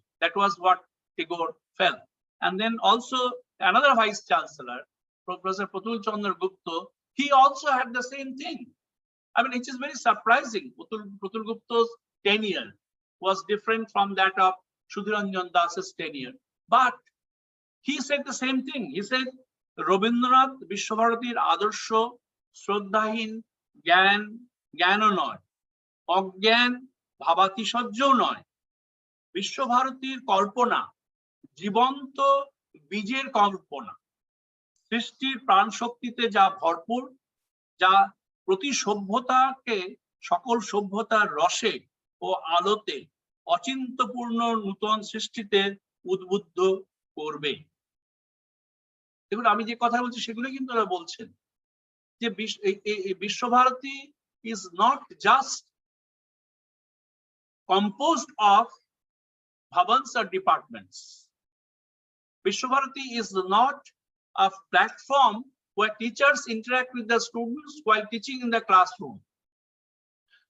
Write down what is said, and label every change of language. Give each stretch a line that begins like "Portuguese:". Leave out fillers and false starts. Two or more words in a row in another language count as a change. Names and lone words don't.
English: That was what Tagore felt. And then also another vice chancellor, Professor Pratul Chandra Gupta, he also had the same thing. I mean, it is very surprising. Pratul Gupta's tenure was different from that of Sudhiranjan Das's tenure. But he said the same thing. He said,
Bangla: রবীন্দ্রনাথ বিশ্বভারতীর আদর্শ শ্রদ্ধাহীন জ্ঞান নয়, অজ্ঞান ভাবাতি সজ্জ নয়, বিশ্বভারতীর কল্পনা, জীবন্ত বীজের কল্পনা, সৃষ্টির প্রাণ শক্তিতে যা ভরপুর, যা প্রতি সভ্যতাকে সকল সভ্যতার রসে ও আলোতে অচিন্তপূর্ণ নূতন সৃষ্টিতে উদ্বুদ্ধ করবে। দেখুন আমি যে কথা বলছি সেগুলো কিন্তু ওরা বলছেন যে বিশ্বভারতী
English: is not just composed of bhavans or departments. Vishwabharati is not a platform where teachers interact with the students while teaching in the classroom.